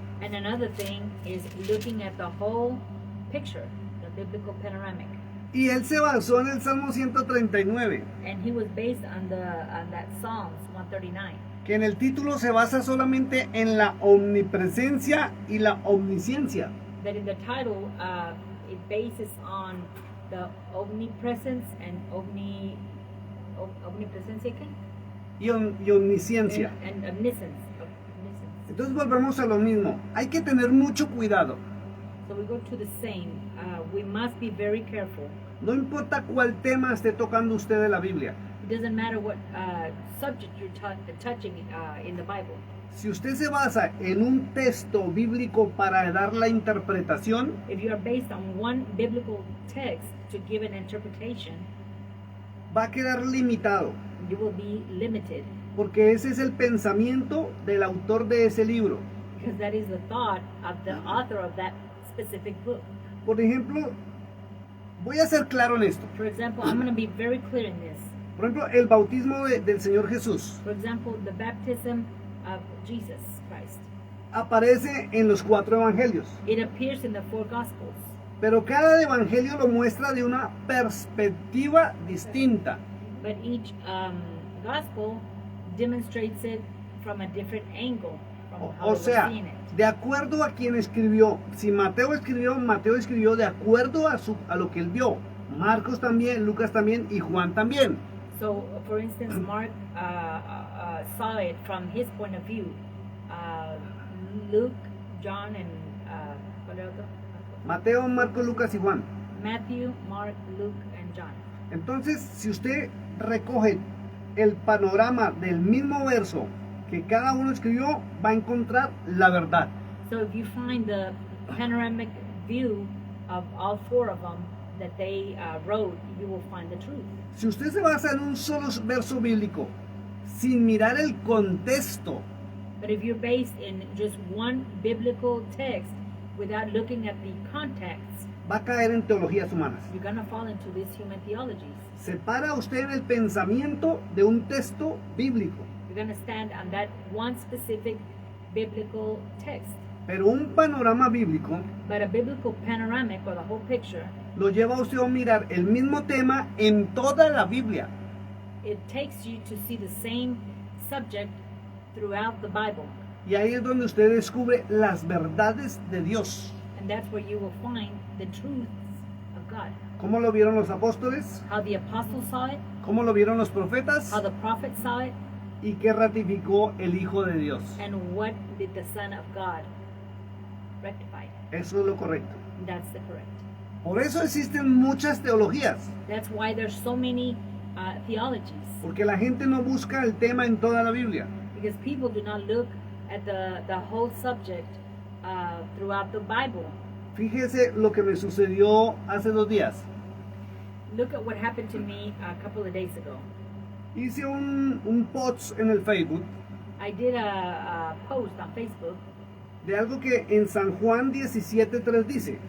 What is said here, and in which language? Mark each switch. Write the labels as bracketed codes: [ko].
[en] and another thing is looking at the whole picture, the biblical panoramic. [es] Y él se basó en el Salmo 139, [en] And he was based on that Psalms 139, [es] que en el título se basa solamente en la omnipresencia y la omnisciencia. [en] that in the title it bases on the omnipresence and omnipresence [es] Y omnisciencia. [en] and omniscience. [es] Entonces volvemos a lo mismo. Hay que tener mucho cuidado. [en] So we go to the same. We must be very careful. [es] No importa cuál tema esté tocando usted de la Biblia. [en] It doesn't matter what subject you're touching in the Bible. [es] Si usted se basa en un texto bíblico para dar la interpretación, [en] If you are based on one biblical text to give an interpretation, [es] va a quedar limitado, [en] you will be limited, [es] porque ese es el pensamiento del autor de ese libro. [en] because that is the thought of the author of that specific book. [es] Por ejemplo, voy a ser claro en esto. [en] For example, I'm going to be very clear in this. [es] Por ejemplo, el bautismo del Señor Jesús [en] For example, the baptism of Jesus Christ. [es] aparece en los 4 evangelios, [en] It appears in the 4 Gospels, [es] pero cada evangelio lo muestra de una perspectiva distinta. [en] but each Gospel demonstrates it from a different angle from how [es] O [en] they were [es] sea, [en] seeing it. [es] de acuerdo a quien escribió. Si Mateo escribió de acuerdo a lo que él vio. Marcos también, Lucas también y Juan también. [en] So, for instance, Mark saw it from his point of view. Luke, John, and [es] ¿cuál era otro? Mateo, Marcos, Lucas y Juan. [en] Matthew, Mark, Luke, and John. [es] Entonces, si usted recoge el panorama del mismo verso que cada uno escribió, va a encontrar la verdad. [en] So if you find the panoramic view of all four of them that they wrote, you will find the truth. [es] Si usted se basa en un solo verso bíblico, sin mirar el contexto, [en] But if you're based in just one biblical text without looking at the context, [es] va a caer en teologías humanas. [en] you're going to fall into these human theologies. [es] Separa usted en el pensamiento de un texto bíblico, [en] You're going to stand on that one specific biblical text. [es] pero un panorama bíblico [en] But a biblical panoramic, or the whole picture, [es] lo lleva a usted a mirar el mismo tema en toda la Biblia. [en] it takes you to see the same subject throughout the Bible. [es] Y ahí es donde usted descubre las verdades de Dios. [en] And that's where you will find the truths of God. [es] ¿Cómo lo vieron los apóstoles? [en] How the apostles saw it, [es] ¿Cómo lo vieron los profetas? [en] how the prophets saw it, [es] ¿Y qué ratificó el Hijo de Dios? [en] and what did the Son of God rectify. [es] Eso es lo correcto. [en] That's the correct. [es] Por eso existen muchas teologías, [en] That's why there's so many theologies. [es] porque la gente no busca el tema en toda la Biblia. [en] Because people do not look at the whole subject throughout the Bible. [es] Fíjese lo que me sucedió hace 2 días. [en] Look at what happened to me a couple of days ago. [es] Hice un post en el Facebook [en] I did a post on Facebook [es] de algo que en San Juan 17:3 dice,